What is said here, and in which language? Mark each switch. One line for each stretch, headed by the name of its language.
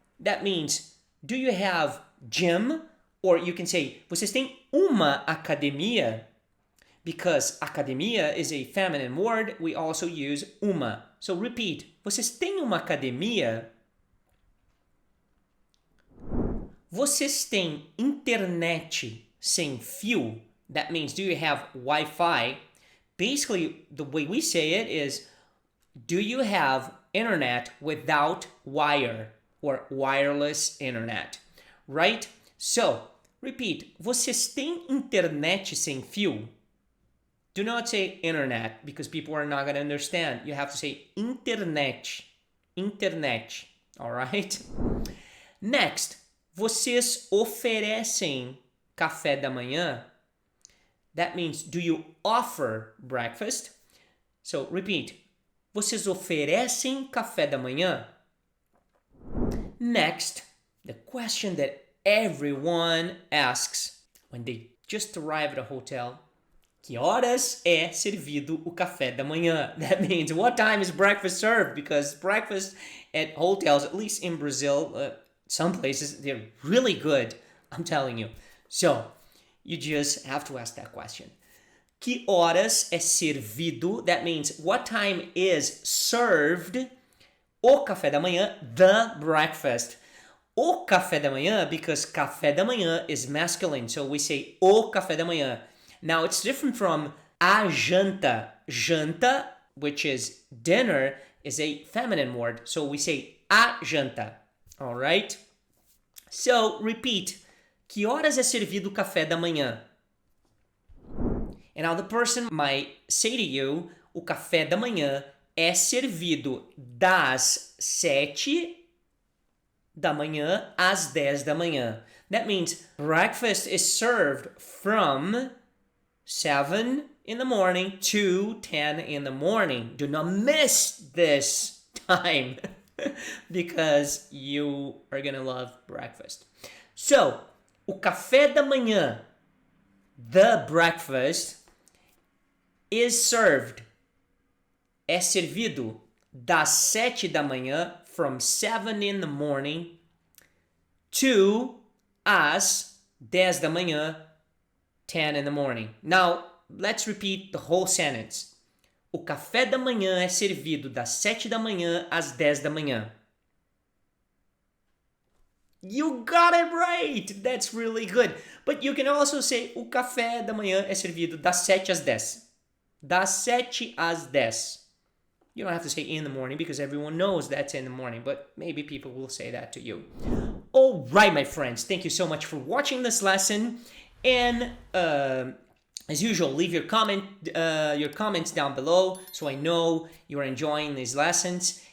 English: That means, do you have gym? Or you can say,
Portuguese: vocês têm uma academia?
English: Because academia is a feminine word, we also use uma. So repeat,
Portuguese: vocês têm uma academia? Vocês têm internet sem fio?
English: That means, do you have Wi-Fi? Basically, the way we say it is, do you have internet without wire or wireless internet? Right? So, repeat.
Portuguese: Vocês têm internet sem fio?
English: Do not say internet because people are not going to understand. You have to say internet. Internet. All right? Next,
Portuguese: vocês oferecem café da manhã?
English: That means, do you offer breakfast? So, repeat.
Portuguese: Vocês oferecem café da manhã?
English: Next, the question that everyone asks when they just arrive at a hotel.
Portuguese: Que horas é servido o café da manhã?
English: That means what time is breakfast served? Because breakfast at hotels, at least in Brazil, some places, they're really good. I'm telling you. So, you just have to ask that question.
Portuguese: Que horas é servido?
English: That means what time is served
Portuguese: o café da manhã,
English: the breakfast. O café da manhã, because café da manhã is masculine, so we say o café da manhã. Now, it's different from a janta. Janta, which is dinner, is a feminine word, so we say a janta. All right? So, repeat.
Portuguese: Que horas é servido o café da manhã?
English: And now the person might say to you,
Portuguese: o café da manhã é servido das 7 da manhã às 10 da manhã.
English: That means breakfast is served from 7 in the morning to 10 in the morning. Do not miss this time because you are gonna love breakfast. So,
Portuguese: o café da manhã,
English: the breakfast, is served,
Portuguese: é servido das 7 da manhã,
English: from 7 in the morning, to
Portuguese: às 10 da manhã,
English: 10 in the morning. Now, let's repeat the whole sentence.
Portuguese: O café da manhã é servido das 7 da manhã às 10 da manhã.
English: You got it right! That's really good. But you can also say
Portuguese: o café da manhã é servido das 7 às 10. Das 7 às 10.
English: You don't have to say in the morning because everyone knows that's in the morning, but maybe people will say that to you. All right, my friends, thank you so much for watching this lesson. And as usual, leave your comments down below so I know you're enjoying these lessons.